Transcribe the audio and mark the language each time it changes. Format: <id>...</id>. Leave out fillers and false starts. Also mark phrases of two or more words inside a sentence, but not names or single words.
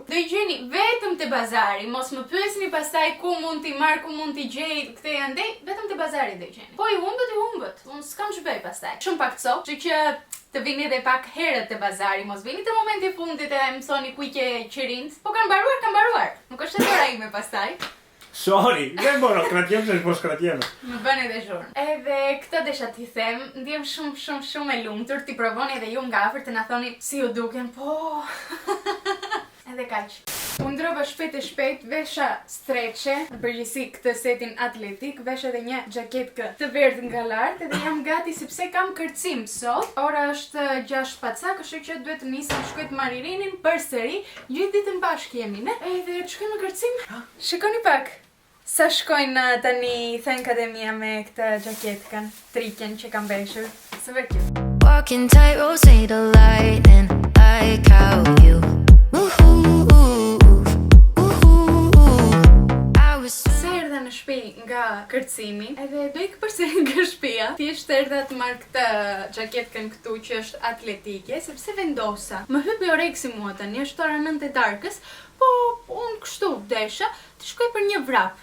<sq>Do i gjeni vetëm te bazari, mos më pyesni pastaj ku mund t'i marr, ku mund t'i gjej, këtë janë ndej, vetëm te bazari do i gjeni. Po i humbët, unë s'kam ç'bëj pastaj. Shumë pak cop, që të vini edhe pak herët te bazari, mos vini te momenti i fundit e mësoni ku i ke qirinët. Po kanë mbaruar. Nuk është e ora ime pastaj.</sq> <el>Sorry, δεν μπορώ, κρατιέμαι πως κρατιέμαι.</el> <sq>Më bën edhe zhurmë. Edhe këtë desha t'i them, ndjem shumë e lumtur, t'i provoni edhe ju nga afër të na thoni si ju duken, po. Edhe kaq. Unë ndrova shpejt, vesha streqe, në përgjithësi këtë setin atletik, vesha edhe një xhaketë të verdhë nga lart, edhe jam gati sepse kam kërcim sot. Ora është 6 paca, kështu që duhet të nisem shkoj të marr Irinin përsëri, gjithë ditën bashkë jemi, ne? Edhe të shkojmë në kërcim. Shikoni pak. Sa shkojnë tani thënkat e mia me këtë xhaketkën, triken që kam veshur.</sq> <en>Super cute. Walking tightrope, say the lightning like how you</en> <sq>Sa erdha në shtëpi nga kërcimi, edhe do ik përsëri nga shtëpia. Thjesht erdha të marr këtë xhaketkën këtu që është atletike, sepse vendosa. Më hypi oreksi mua tani, është ora 9 e darkës, po unë kështu desha të shkoj për një vrap.</sq>